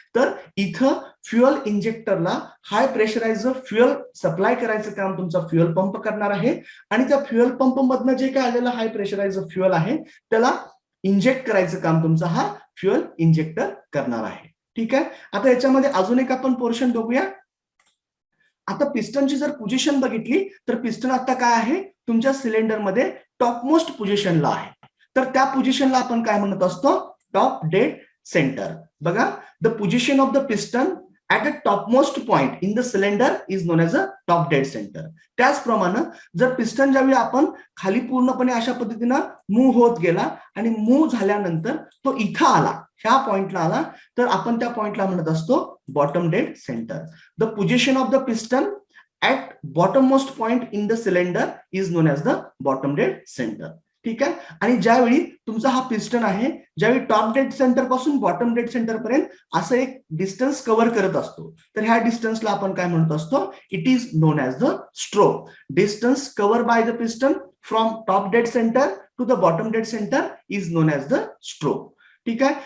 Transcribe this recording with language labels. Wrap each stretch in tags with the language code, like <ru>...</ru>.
<mr>तर इथं फ्युएल इंजेक्टरला हाय pressurise fuel supply करायचं काम तुमचा फ्युएल पंप करणार आहे आणि त्या फ्युएल पंप मधनं जे काय आलेलं हाय प्रेशराइज फ्युएल आहे त्याला इंजेक्ट करायचं काम तुमचा हा फ्युएल इंजेक्टर करणार आहे. ठीक आहे. आता याच्यामध्ये अजून एक आपण पोर्शन बघूया. आता पिस्टनची जर पोझिशन बघितली तर पिस्टन आता काय आहे, तुमच्या सिलेंडरमध्ये टॉपमोस्ट पोझिशनला आहे. तर त्या पोझिशनला आपण काय म्हणत असतो, टॉप डेड सेंटर. बघा,</mr> <en>The position of the piston at a topmost point in the cylinder is known as a top dead center.</en> <mr>त्याचप्रमाणे जर पिस्टन ज्यावेळी आपण खाली पूर्णपणे अशा पद्धतीनं मूव्ह होत गेला आणि मूव्ह झाल्यानंतर तो इथं आला, ह्या पॉइंटला आला, तर आपण त्या पॉइंटला म्हणत असतो bottom dead centre.</mr> <en>The position of the piston at bottommost point in the cylinder is known as the bottom dead center.</en> <mr>ठीक आहे. आणि ज्यावेळी तुमचा हा पिस्टन आहे, ज्यावेळी टॉप डेड सेंटर पासून बॉटम डेड सेंटर पर्यंत असं एक डिस्टन्स कव्हर करत असतो, तर ह्या डिस्टन्सला आपण काय म्हणत असतो,</mr> <en>It is known as the stroke. Distance cover by the piston from top dead centre to the bottom dead centre is known as the stroke.</en> <mr>ठीक आहे.</mr>